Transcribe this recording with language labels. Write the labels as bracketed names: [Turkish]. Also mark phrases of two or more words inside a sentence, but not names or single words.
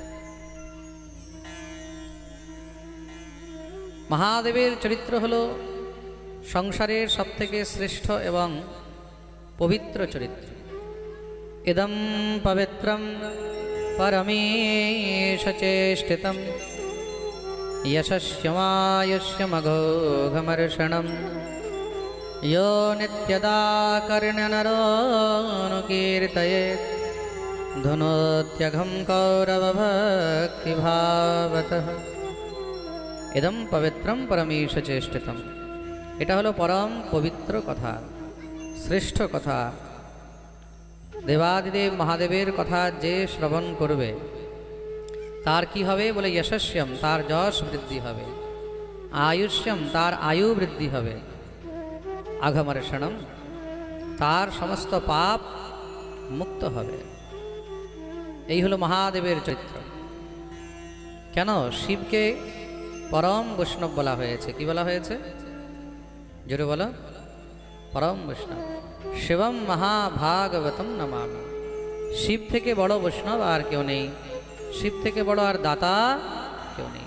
[Bangla] মহাদেবের চরিত্র হলো সংসারের সবথেকে শ্রেষ্ঠ এবং পবিত্র চরিত্র। [Sanskrit] ইদম পবিত্রম পরমেশ চেষ্টিতম यशस्यमायुष्यमघोघमर्षणं यो नित्यदा कर्ण्यनरोऽनुकीर्तयेत् धुनोत्यघं कौरवभक्तिभावतः। इदं पवित्रं परमेश चेष्टितम, [Bangla] এটা হলো পরম পবিত্র কথা, শ্রেষ্ঠ কথা। দেবাদিদেব মহাদেবের কথা যে শ্রবণ করবে তার কী হবে বলে যশস্যম তার যশ বৃদ্ধি হবে, আয়ুষ্যম তার আয়ু বৃদ্ধি হবে, অঘমর্ষণম তার সমস্ত পাপ মুক্ত হবে। এই হলো মহাদেবের চরিত্র। কেন শিবকে পরম বৈষ্ণব বলা হয়েছে? কি বলা হয়েছে? জোরে বলো। পরম বৈষ্ণব। [Sanskrit] শিবম মহাভাগবতম নমামি। [Bangla] শিব থেকে বড় বৈষ্ণব আর কেউ নেই, শিব থেকে বড় আর দাতা কেউ নেই।